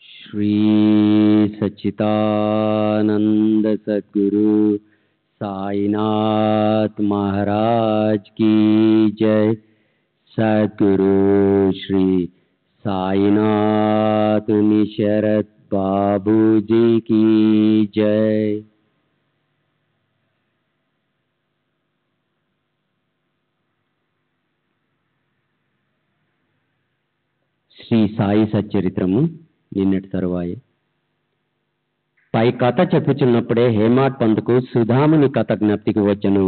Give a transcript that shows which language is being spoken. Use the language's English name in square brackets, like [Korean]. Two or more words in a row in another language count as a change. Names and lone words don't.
[Hindi] श्री सच्चिदानंद सद्गुरु साईनाथ महाराज की जय। सद्गुरु श्री साईनाथ निशरत बाबू जी की जय। [Telugu] శ్రీ సాయి సచ్చరిత్రము నిన్నటి తరువాయి. పై కథ చెప్పుచున్నప్పుడే హేమాడ్ పంతుకు సుధాముని కథ జ్ఞప్తికి వచ్చెను.